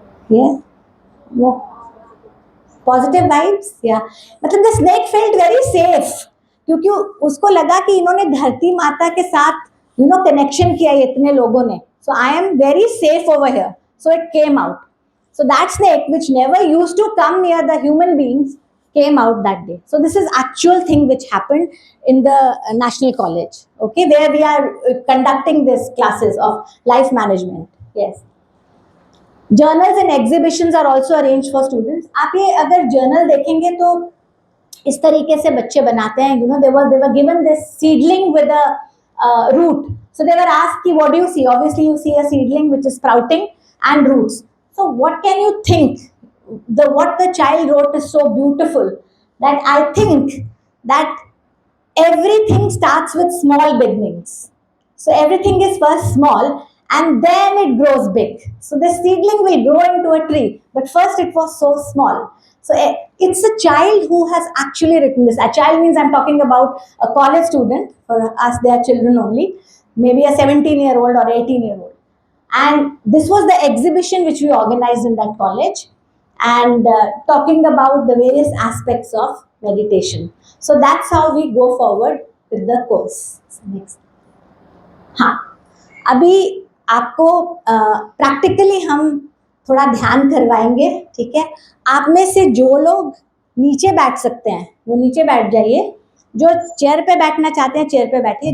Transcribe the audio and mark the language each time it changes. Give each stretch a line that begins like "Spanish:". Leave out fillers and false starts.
Hindi: ये वो positive vibes, या मतलब
English: the snake felt very safe,
Hindi: क्योंकि उसको लगा कि इन्होंने धरती माता के साथ कनेक्शन किया है इतने लोगों ने,
English: So I am very safe over here, so it came out. So that snake, which never used to come near the human beings, came out that day. So this is actual thing which happened in the National College, okay, where we are conducting this classes of life management. Yes. Journals and exhibitions are also arranged for students.
Hindi: आप ये अगर journal देखेंगे तो इस तरीके से बच्चे बनाते हैं.
English: They were given this seedling with a root. So they were asked कि what do you see? Obviously you see a seedling which is sprouting and roots. So what can you think? What the child wrote is so beautiful that I think that everything starts with small beginnings. So everything is first small and then it grows big. So the seedling will grow into a tree, but first it was so small. So it's a child who has actually written this. A child means I'm talking about a college student. For us, they are children only. Maybe a 17-year-old or 18-year-old. And this was the exhibition which we organized in that college, and talking about the various aspects of meditation. So that's how we go forward with the course. Next.
Hindi: हाँ, अभी आपको practically हम थोड़ा ध्यान करवाएंगे, ठीक है? आप में से जो लोग नीचे बैठ सकते हैं वो नीचे बैठ जाइए, जो चेयर पे बैठना चाहते हैं चेयर पे बैठिए.